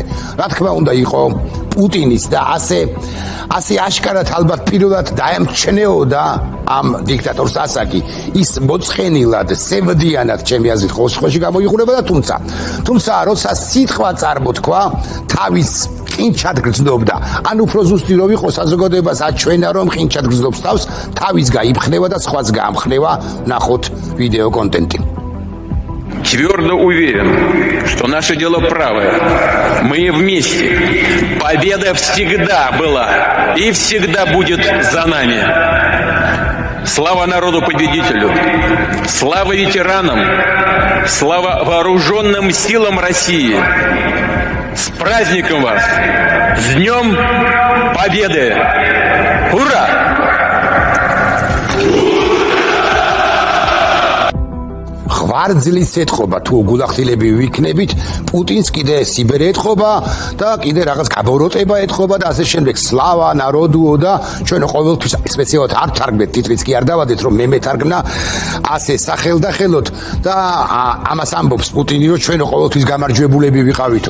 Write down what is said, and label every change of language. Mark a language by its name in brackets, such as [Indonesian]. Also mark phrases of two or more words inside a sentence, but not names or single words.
[Georgian] რა თქმა უნდა იყო პუტინის და ასე აშკარად ალბათ პირველად დაემჩნეოდა ამ დიქტატორს ასაკი ის მოწყენილად, სევდიანად ჩემი აზრით ხოშხოში გამოიყურებოდა, თუმცა როცა სიტყვა წარმოთქვა თავის ყინჩად გრძნობდა. ან უფრო ზუსტი რომ იყო საზოგადოებას აჩვენა რომ ყინჩად გრძნობს თავს, თავის გაიფხნევა და სხვაც გაამხნევა. ნახოთ ვიდეო კონტენტი. [Russian] Твердо уверен, что наше дело правое. Мы вместе. Победа всегда была и всегда будет за нами. Слава народу-победителю! Слава ветеранам! Слава вооруженным силам России! С праздником вас! С Днем Победы! Ура! [Georgian] ღვარძლის ეთყობა თუ გულახდილები ვიქნებით, პუტინს კიდე სიბერი ეთყობა და კიდე რაღაც გაბოროტება ეთყობა და ასე შემდეგ. [Russian] Слава народу [Georgian] და ჩვენ ყოველთვის სპეციალურად არ თარგმნეთ, თითქმის კი არ დავადეთ რომ მე მეთარგმნა ასე სახელდახელოდ და ამას ამბობს პუტინი რომ ჩვენ ყოველთვის გამარჯვებულები ვიყავითო.